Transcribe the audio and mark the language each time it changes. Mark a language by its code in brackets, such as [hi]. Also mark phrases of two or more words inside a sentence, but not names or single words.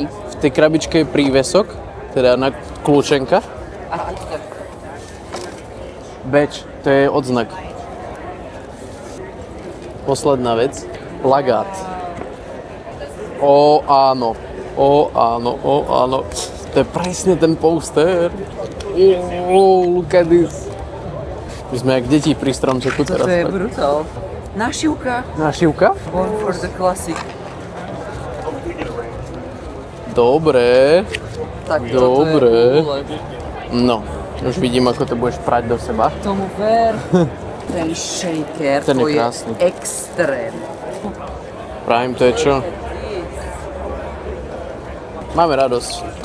[sk] V tej krabičke je prívesok, teda na kľúčenka. A teďka. Badge, to je odznak. Posledná vec. Plagát. Áno. To je presne ten poster. [en] Look at this. [sk] My sme jak deti pri stromčeku teraz. Toto je brutál. Našivka. Našivka? [en] Born for the classic. [sk] Dobre. Tak Dobre. Toto je No, už vidím, ako to budeš prať do seba. tomu ver. Ten shaker, Ten je to je krásny. extrém. Pravím, to je čo? Máme radosť.